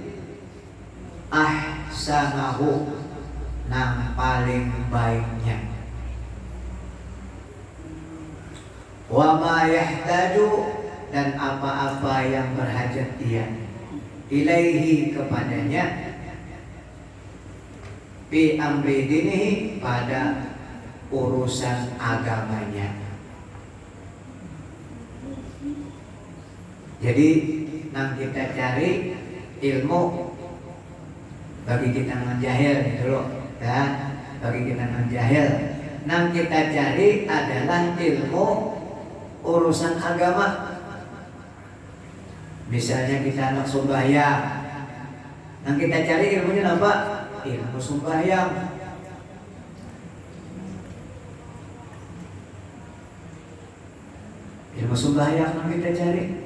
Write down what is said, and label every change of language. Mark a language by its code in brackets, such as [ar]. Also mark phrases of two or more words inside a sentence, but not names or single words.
[id] ahsanahu, yang paling baiknya, [ar] وما يحتاج, [id] dan apa-apa yang berhajat dia, ilaihi, kepadanya, [ar] في أمر دينه, [id] pada urusan agamanya. Jadi yang kita cari ilmu bagi kita yang jahil gitu loh, ya, bagi kita yang jahil. Yang kita cari adalah ilmu urusan agama. Misalnya kita anak sembahyang, yang kita cari ilmunya apa? Ilmu sembahyang. Ilmu sembahyang yang kita cari.